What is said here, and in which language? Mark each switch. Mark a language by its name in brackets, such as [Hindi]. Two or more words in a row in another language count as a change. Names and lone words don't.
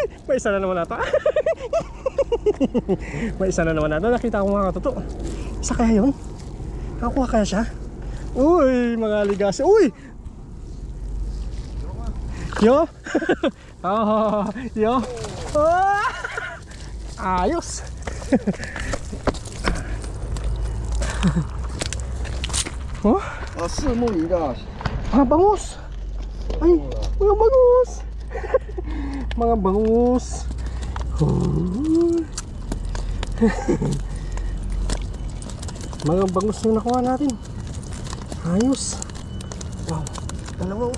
[Filipino] May isa na naman ata. May isa na naman ata. Nakita ko mga katuto. Isa kaya yun? Nakakuha kaya siya? Uy! Mga ligasi. Uy! Yo! Oh, yo! Oh! Ayos! Oh? [Chinese] 啊，四目鱼的， [Filipino] Mga bangus! Ay! Mga bangus! Mga bangus! Mga bangus yung nakuha natin. Ayos! Wow! Dalawa oh!